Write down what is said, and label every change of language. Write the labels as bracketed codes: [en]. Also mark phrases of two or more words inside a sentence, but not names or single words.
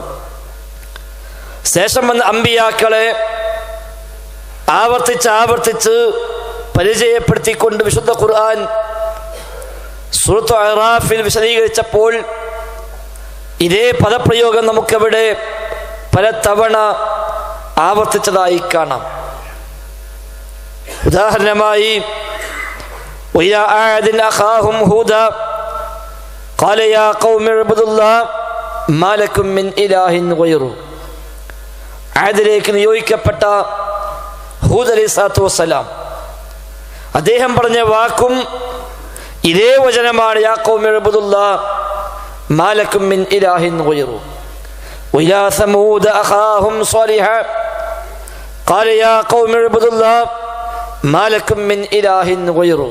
[ml] ശേഷം വന്ന അമ്പിയാക്കളെ ആവർത്തിച്ച് പരിചയപ്പെടുത്തിക്കൊണ്ട് വിശുദ്ധ ഖുർആൻ സൂറത്ത് അറാഫിൽ വിശദീകരിച്ചപ്പോൾ ഇതേ പദപ്രയോഗം നമുക്കവിടെ പലതവണ ആവർത്തിച്ചതായി കാണാം. [ar] ഉദാഹരണമായി وَإِلَىٰ عَادٍ أَخَاهُمْ هُودًا قَالَ يَا قَوْمِ اعْبُدُوا اللَّهَ مَا لَكُمْ مِنْ إِلَٰهٍ غَيْرُهُ. [ml] ആദിലേക്ക് നിയോഗിക്കപ്പെട്ട ഹൂദ് [ar] عليه الصلاة والسلام [ml] അദ്ദേഹം പറഞ്ഞ വാക്കും ഇതേ വചനമാണ്. [ar] يا قوم اعبدوا الله ما لكم من إله غيره. وإلى ثمود أخاهم صالحا قال يا قوم اعبدوا الله ما لكم من إله غيره.